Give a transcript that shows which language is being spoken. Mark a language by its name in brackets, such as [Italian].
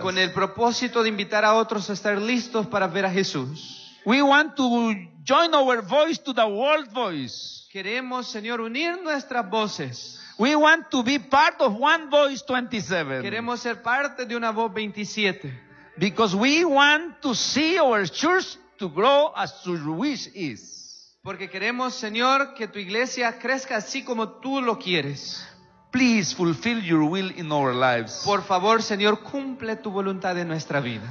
[Spanish] Con el propósito de invitar a otros a estar listos para ver a Jesús. [English] We want to join our voice to the world voice. [Spanish] Queremos, Señor, unir nuestras voces. [English] We want to be part of One Voice 27. [Spanish] Queremos ser parte de una voz 27. [English] Because we want to see our church to grow as your wish is. [Spanish] Porque queremos, Señor, que tu iglesia crezca así como tú lo quieres. [English] Please fulfill your will in our lives. [Spanish] Por favor, Señor, cumple tu voluntad en nuestra vida.